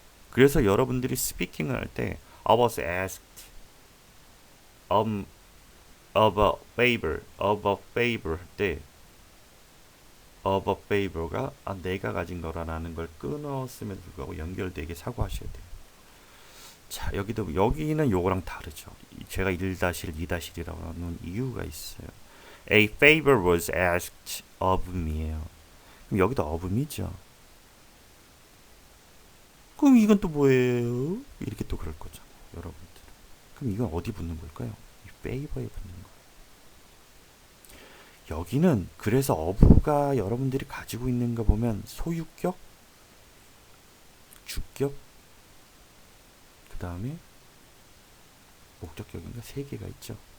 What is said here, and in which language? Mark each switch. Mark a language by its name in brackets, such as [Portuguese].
[Korean] 그래서 여러분들이 스피킹을 할 때 [English] I was asked of a favor [Korean] 할 때 [English] of a favor [Korean] 가 내가 가진 거라는 걸 끊었음에도 불구하고 연결되게 사고하셔야 돼요. 자, 여기는 요거랑 다르죠. 제가 1-1, 2-1이라고 하는 이유가 있어요. [English] A favor was asked of me예요. [Korean] 그럼 여기도 of me죠. 그럼 이건 또 뭐예요? 이렇게 또 그럴 거죠, 여러분들. 그럼 이건 어디 붙는 걸까요? 이 favor에 붙는 거예요. 여기는 그래서 of가 여러분들이 가지고 있는 거 보면 소유격, 주격, 그 다음에 목적격인가 3개가 있죠.